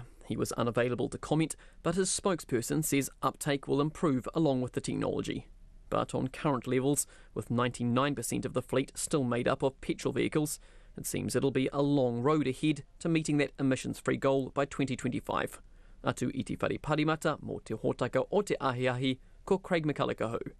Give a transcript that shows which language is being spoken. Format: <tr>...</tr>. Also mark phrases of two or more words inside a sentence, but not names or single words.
<en>He was unavailable to comment, but his spokesperson says uptake will improve along with the technology. But on current levels, with 99% of the fleet still made up of petrol vehicles, it seems it'll be a long road ahead to meeting that emissions-free goal by 2025.</en> <mi>Atu iti whare parimata mō te hōtaka o te ahiahi, ko Craig McCulloch.</mi>